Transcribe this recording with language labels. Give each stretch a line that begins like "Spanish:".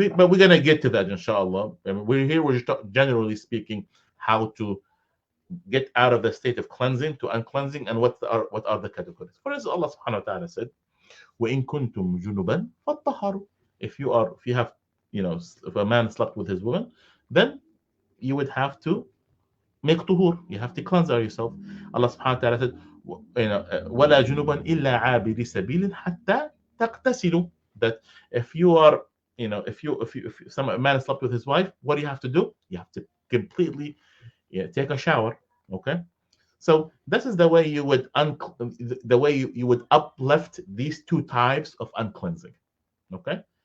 English: But we're gonna get to that, inshallah. I mean, we're just generally speaking how to get out of the state of cleansing to uncleansing, and what are the categories. For instance, Allah subhanahu wa ta'ala said,
Arabic: وَإِن كُنْتُمْ جُنُبًا فَاتَّهَرُوا.
English: If you have, if a man slept with his woman, then you would have to make tuhur. You have to cleanse yourself. Allah subhanahu wa ta'ala said,
Arabic: وَلَا جُنُبًا إِلَّا عَابِرِ سَبِيلٍ حَتَّى تَغْتَسِلُوا.
English: That if you are, if some man slept with his wife, what do you have to do? You have to completely take a shower. Okay. So this is the way you would you would uplift these two types of uncleansing. Okay.